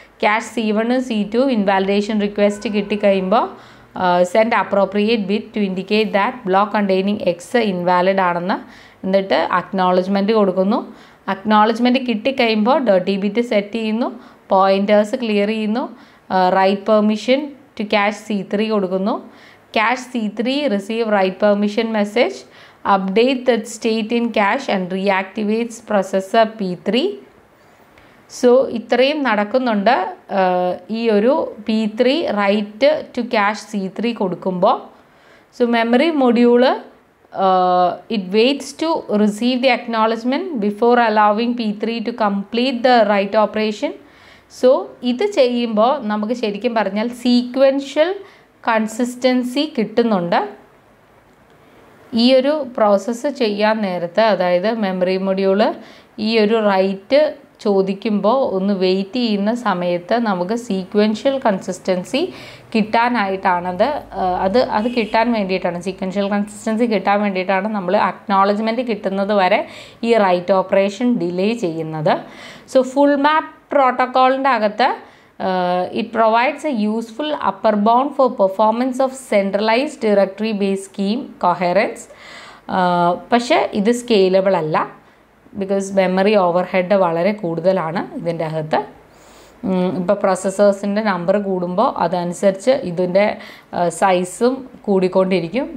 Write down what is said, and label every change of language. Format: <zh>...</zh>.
<en>Cache C1 C2 invalidation request</en> <ml>കിട്ടി കഴിയുമ്പോൾ</ml> <en>send appropriate bit to indicate that block containing X invalid</en> <ml>ആണെന്ന്. എന്നിട്ട് acknowledgement കൊടുക്കുന്നു. Acknowledgement കിട്ടിക്കഴിയുമ്പോൾ dirty bit set ചെയ്യുന്നു, pointers clear ചെയ്യുന്നു, right permission to cash C3 കൊടുക്കുന്നു.</ml> <en>Cache C3 receive write permission message, update that state in cache and reactivates processor P3. So</en> <ml>ഇത്രയും നടക്കുന്നുണ്ട്. ഈ ഒരു</ml> <en>P3 write to cache C3</en> <ml>കൊടുക്കുമ്പോൾ</ml> <en>So memory module it waits to receive the acknowledgement before allowing P3 to complete the write operation.</en> <ml>So ഇത് ചെയ്യുമ്പോൾ നമുക്ക് ശരിക്കും പറഞ്ഞാൽ സീക്വൻഷ്യൽ കൺസിസ്റ്റൻസി കിട്ടുന്നുണ്ട്. ഈ ഒരു പ്രോസസ്സ് ചെയ്യാൻ നേരത്തെ, അതായത് മെമ്മറി മൊഡ്യൂള് ഈ ഒരു റൈറ്റ് ചോദിക്കുമ്പോൾ ഒന്ന് വെയിറ്റ് ചെയ്യുന്ന സമയത്ത് നമുക്ക് സീക്വൻഷ്യൽ കൺസിസ്റ്റൻസി കിട്ടാനായിട്ടാണത്. അത് കിട്ടാൻ വേണ്ടിയിട്ടാണ്, സീക്വൻഷ്യൽ കൺസിസ്റ്റൻസി കിട്ടാൻ വേണ്ടിയിട്ടാണ് നമ്മൾ അക്നോളജ്മെൻറ്റ് കിട്ടുന്നത് വരെ ഈ റൈറ്റ് ഓപ്പറേഷൻ ഡിലേ ചെയ്യുന്നത്.</ml> <en>so full map പ്രോട്ടോക്കോളിൻ്റെ</en> <ml>അകത്ത്</ml> <en>it provides a useful upper bound for performance of centralized directory based scheme coherence.</en> <ml>പക്ഷേ ഇത് സ്കെയിലബിൾ അല്ല, ബിക്കോസ് മെമ്മറി ഓവർഹെഡ് വളരെ കൂടുതലാണ് ഇതിൻ്റെ അകത്ത്. ഇപ്പോൾ പ്രോസസ്സേഴ്സിൻ്റെ നമ്പർ കൂടുമ്പോൾ അതനുസരിച്ച് ഇതിൻ്റെ സൈസും കൂടിക്കൊണ്ടിരിക്കും.</ml>